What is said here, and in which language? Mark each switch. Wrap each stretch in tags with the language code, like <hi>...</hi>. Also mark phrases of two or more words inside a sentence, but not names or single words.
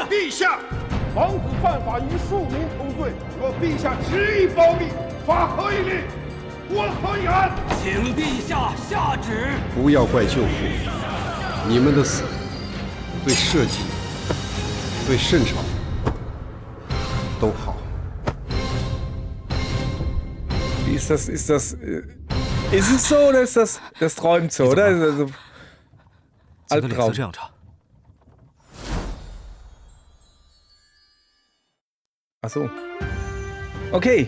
<zh>陛下，王子犯法与庶民同罪，若陛下执意保密，发何以令？我何以安？请陛下下旨。不要怪舅父，你们的死对社稷、对圣朝都好。</zh> <de>Ist es so oder ist das träumt so, oder? Also, Albtraum. Ach so. Okay.</de>